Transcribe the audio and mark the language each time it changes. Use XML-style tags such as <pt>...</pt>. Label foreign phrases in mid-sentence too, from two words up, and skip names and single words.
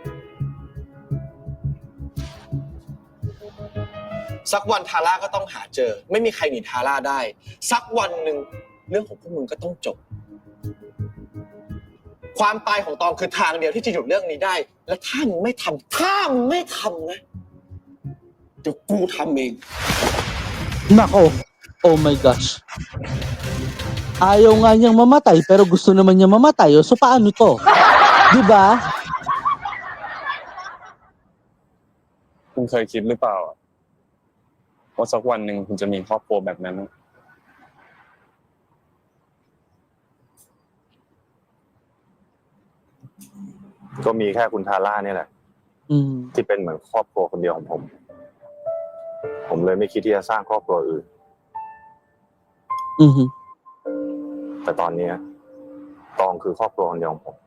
<th>สักวันทาร่าก็ต้องหาเจอ ไม่มีใครหนีทาร่าได้ สักวันหนึ่งเรื่องของพวกมึงก็ต้องจบ ความตายของตองคือทางเดียวที่จะหยุดเรื่องนี้ได้ และถ้ามึงไม่ทำนะเดี๋ยวกูทำเอง</th> <en>Nako, oh my gosh.</en> <tl>Ayaw nga niyang mamatay pero gusto naman niya mamatay. So paano to? Diba?</tl> <th>คุณเคยคิดหรือเปล่าว่าสักวันหนึ่งคุณจะมีครอบครัวแบบนั้น ก็มีแค่คุณทาร่าเนี่ยแหละ ที่เป็นเหมือนครอบครัวคนเดียวของผม ผมเลยไม่คิดที่จะสร้างครอบครัวอื่น แต่ตอนนี้ตองคือครอบครัวคนเดียวของผม</th>